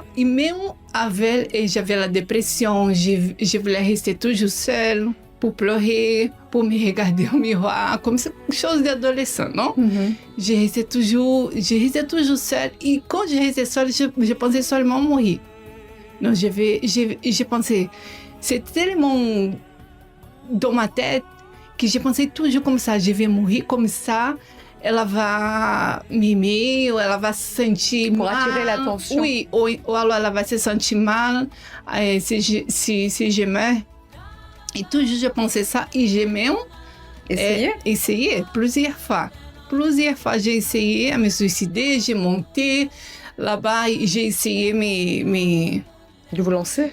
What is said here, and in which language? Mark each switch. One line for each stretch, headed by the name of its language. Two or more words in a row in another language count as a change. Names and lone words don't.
French: Et même j'avais la dépression, je voulais rester toujours seule pour pleurer, pour me regarder au miroir, comme chose d'adolescent, non? Je restais toujours seule. Et quand je restais seule, je pensais seulement mourir. Non, je pensais, c'est tellement dans ma tête que je pensais toujours comme ça, je vais mourir comme ça.
Portuguese: Ela vai m'aimer, ou ela vai se sentir
French: pour
Portuguese: mal.
French: attirer l'attention. Oui, ou alors
Portuguese: ela vai se sentir mal
French: si j'aimais. Et toujours je pensais ça, et j'ai même essayé plusieurs fois. Plusieurs fois, j'ai essayé à me suicider, j'ai monté là-bas, j'ai essayé de vous lancer?